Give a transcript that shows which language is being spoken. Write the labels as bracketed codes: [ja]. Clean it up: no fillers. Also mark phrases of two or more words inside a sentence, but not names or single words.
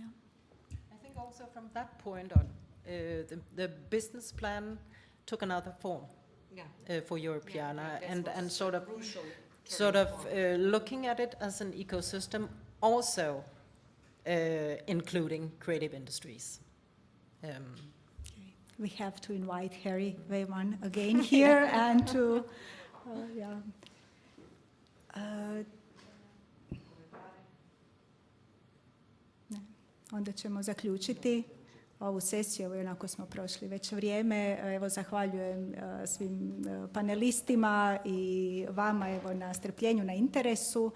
[en] I think also from that point on, the business plan took another form for Europeana, and sort of looking at it as an ecosystem, also including creative industries. we have to invite Harry Weyman again here and to, yeah. [hr] Onda ćemo zaključiti ovu sesiju, evo onako smo prošli već vrijeme. Evo zahvaljujem svim panelistima i vama evo na strpljenju, na interesu.